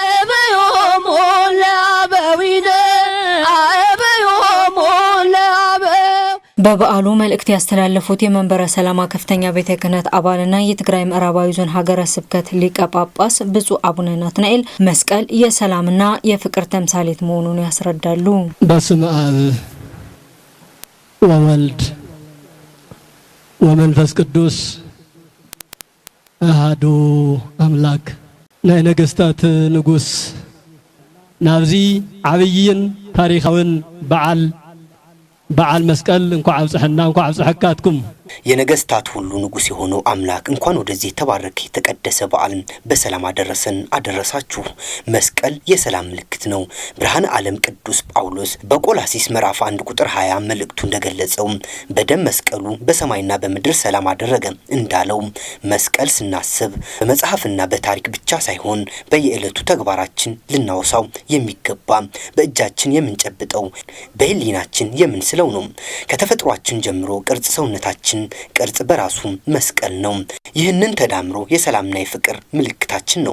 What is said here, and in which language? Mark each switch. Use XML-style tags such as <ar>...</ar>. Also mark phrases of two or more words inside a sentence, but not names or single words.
<am>በበዓሉ መልእክት ያስተላለፉት የመንበረ ሰላማ ከፍተኛ ቤተ ክህነት አባልና የትግራይ ምዕራባዊ ዞን ሀገረ ስብከት ሊቀ ጳጳስ ብፁዕ አቡነ ናትናኤል መስቀል የሰላምና የፍቅር ተምሳሌት መሆኑን ያስረዳሉ።</am> <gez>በስመ አብ ወወልድ ወመንፈስ ቅዱስ አሐዱ አምላክ</gez> <ti>ናይ ነገስታት ንጉስ ናብዚ ዓብይን ታሪኻውን በዓል መስቀል እንኳ አብጽሕና እንኳ አብጽሕካትኩም</ti> <am>የነገስታት ሁሉ ንጉስ የሆነው አምላክ እንኳን ወደዚህ የተባረከ የተቀደሰ በዓል በሰላም አደረሰን አደረሳችሁ። መስቀል የሰላም ምልክት ነው። ብርሃነ ዓለም ቅዱስ ጳውሎስ በቆላሲስ ምዕራፍ 1 ቁጥር 20 መልእክቱ እንደገለጸው በደም መስቀሉ በሰማይና በምድር ሰላም አደረገ እንዳለው መስቀል ስናስብ በመጽሐፍና በታሪክ ብቻ ሳይሆን በየዕለቱ ተግባራችን ልናወሳው የሚገባ በእጃችን የምንጨብጠው በህሊናችን የምንስለው ነው። ከተፈጥሯችን ጀምሮ ቅርጽ ሰውነታችን ቅርጽ በራሱ መስቀል ነው። ይህንን ተዳምሮ የሰላምና የፍቅር ምልክታችን ነው።</am>